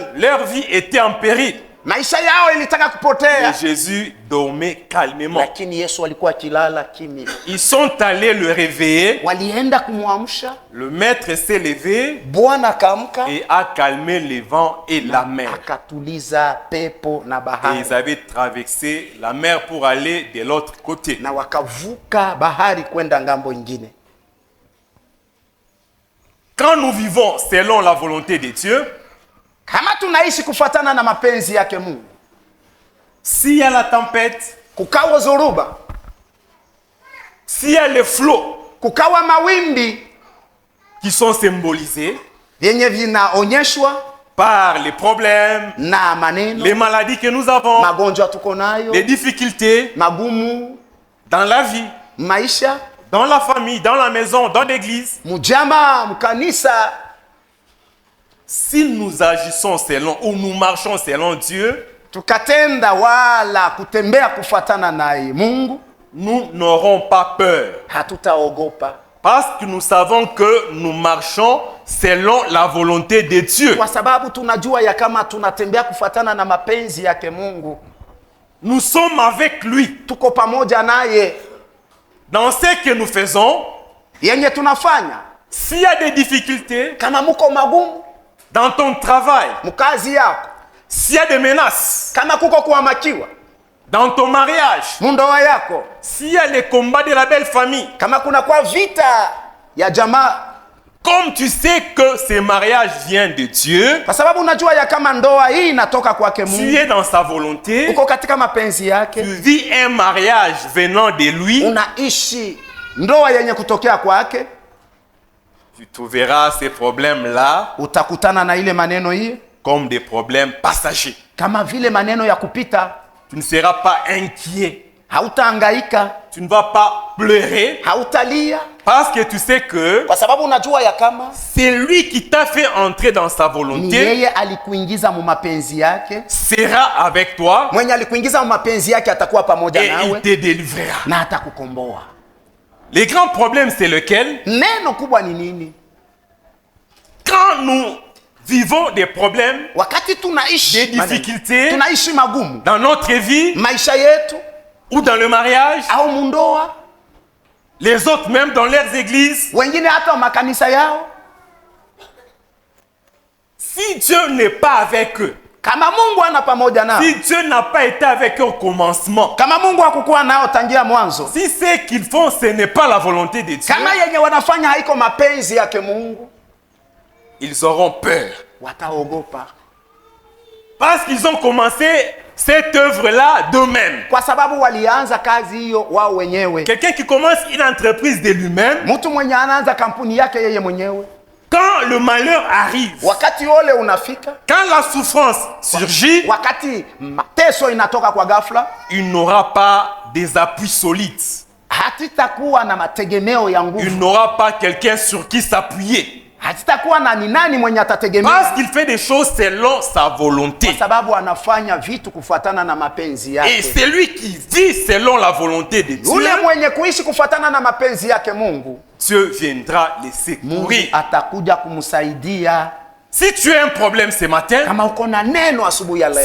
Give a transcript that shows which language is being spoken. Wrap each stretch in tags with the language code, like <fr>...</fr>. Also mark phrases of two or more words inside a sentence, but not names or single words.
<fr>Leur vie était en péril.</fr> <sw>maisha yao ilitaka kupotea,</sw> <fr>Et Jésus dormait calmement.</fr> <sw>lakini Yesu alikuwa akilala kimya.</sw> <fr>Ils sont allés le réveiller.</fr> <sw>Walienda kumwamsha,</sw> <fr>Le maître s'est levé</fr> <sw>Bwana akaamka</sw> <fr>et a calmé le vent et la mer.</fr> <sw>akatuliza pepo na</sw> <fr>Et</fr> <sw>bahari,</sw> <fr>ils avaient traversé la mer pour aller de l'autre côté.</fr> <sw>na wakavuka bahari kwenda ngambo ingine.</sw> <fr>Quand nous vivons selon la volonté de Dieu,</fr> <sw>Kama tunaishi kufuatana na mapenzi yake Mungu,</sw> <fr>s'il y a la tempête,</fr> <sw>kukawa zoruba,</sw> <fr>s'il y a les flots</fr> <sw>kukawa mawimbi</sw> <fr>qui sont symbolisés</fr> <sw>vyenye vinaonyeshwa</sw> <fr>par les problèmes,</fr> <sw>na maneno,</sw> <fr>les maladies que nous avons,</fr> <sw>magonjwa tuko nayo,</sw> <fr>les difficultés</fr> <sw>magumu,</sw> <fr>dans la vie,</fr> <sw>maisha,</sw> <fr>dans la famille, dans la maison, dans l'église,</fr> <sw>mujama, mkanisa,</sw> <fr>si nous agissons selon ou nous marchons selon Dieu,</fr> <sw>tukatenda wala kutembea kufuatana naye Mungu,</sw> <fr>nous n'aurons pas peur.</fr> <sw>hatutaogopa,</sw> <fr>Parce que nous savons que nous marchons selon la volonté de Dieu.</fr> <sw>kwa sababu tunajua ya kama tunatembea kufuatana na mapenzi yake Mungu.</sw> <fr>Nous sommes avec lui.</fr> <sw>Tuko pamoja naye,</sw> <fr>Dans ce que nous faisons,</fr> <sw>yenye tunafanya.</sw> <fr>s'il y a des difficultés</fr> <sw>Kama muko magumu</sw> <fr>dans ton travail,</fr> <sw>mkazi yako,</sw> <fr>s'il y a des menaces</fr> <sw>kama kuko kuhamakiwa</sw> <fr>dans ton mariage,</fr> <sw>mundoa yako,</sw> <fr>s'il y a les combats de la belle famille,</fr> <sw>kama kuna kwa vita ya jamaa,</sw> <fr>comme tu sais que ce mariage vient de Dieu,</fr> <sw>kwa sababu unajua ya kama ndoa hii inatoka kwake</sw> <fr>tu</fr> <sw>Mungu,</sw> <fr>es dans sa volonté,</fr> <sw>uko katika mapenzi</sw> <fr>tu</fr> <sw>yake,</sw> <fr>vis un mariage venant de lui,</fr> <sw>unaishi ndoa yenye kutokea kwake,</sw> <fr>tu trouveras ces problèmes-là</fr> <sw>utakutana na ile maneno hii</sw> <fr>comme des problèmes passagers.</fr> <sw>kama vile maneno ya kupita.</sw> <fr>Tu ne seras pas inquiet,</fr> <sw>Hautahangaika,</sw> <fr>tu ne vas pas pleurer,</fr> <sw>hautalia,</sw> <fr>parce que tu sais que</fr> <sw>kwa sababu unajua ya kama</sw> <fr>c'est lui qui t'a fait entrer dans sa</fr> <sw>ni</sw> <fr>volonté,</fr> <sw>yeye alikuingiza mu mapenzi yake.</sw> <fr>sera avec toi</fr> <sw>Mwenye alikuingiza mu mapenzi yake atakuwa pamoja</sw> <fr>et il</fr> <sw>nawe</sw> <fr>te délivrera.</fr> <sw>na atakukomboa.</sw> <fr>Le grand problème, c'est lequel?</fr> <sw>Neno kubwa ni nini?</sw> <fr>Quand nous vivons des problèmes,</fr> <sw>Wakati tunaishi</sw> <fr>des difficultés</fr> <sw>tunaishi magumu</sw> <fr>dans notre vie</fr> <sw>maisha yetu</sw> <fr>ou dans le mariage,</fr> <sw>au mundoa,</sw> <fr>les autres même dans leurs églises,</fr> <sw>wengine hata makanisa yao,</sw> <fr>si Dieu n'est pas avec eux,</fr> <sw>kama Mungu ana pamoja nao,</sw> <fr>si Dieu n'a pas été avec eux au commencement,</fr> <sw>kama Mungu hakukuwa nao tangia mwanzo,</sw> <fr>si ce qu'ils font, ce n'est pas la volonté de Dieu,</fr> <sw>kama yenye wanafanya haiko mapenzi yake Mungu,</sw> <fr>ils auront peur.</fr> <sw>wataogopa,</sw> <fr>Parce qu'ils ont commencé cette œuvre-là d'eux-mêmes.</fr> <sw>kwa sababu walianza kazi hiyo wao wenyewe.</sw> <fr>Quelqu'un qui commence une entreprise de lui-même,</fr> <sw>Mtu mwenye anaanza kampuni yake yeye mwenyewe,</sw> <fr>quand le malheur arrive,</fr> <sw>wakati ole unafika,</sw> <fr>quand la souffrance surgit,</fr> <sw>wakati mateso inatoka kwa ghafla,</sw> <fr>il n'aura pas des appuis solides.</fr> <sw>hatitakuwa na mategemeo ya</sw> <fr>Il</fr> <sw>nguvu,</sw> <fr>n'aura pas quelqu'un sur qui s'appuyer.</fr> <sw>hatitakuwa na ni nani mwenye atategemea,</sw> <fr>Parce qu'il fait des choses selon sa volonté.</fr> <sw>kwa sababu anafanya vitu kufuatana na mapenzi</sw> <fr>Et</fr> <sw>yake.</sw> <fr>celui qui vit selon la volonté de Dieu,</fr> <sw>Yule mwenye kuishi kufuatana na mapenzi yake Mungu,</sw> <fr>Dieu viendra les</fr> <sw>Mungu</sw> <fr>secourir.</fr> <sw>atakuja kumsaidia.</sw> <fr>Si tu as un problème ce matin,</fr> <sw>Kama uko na neno asubuhi ya leo,</sw>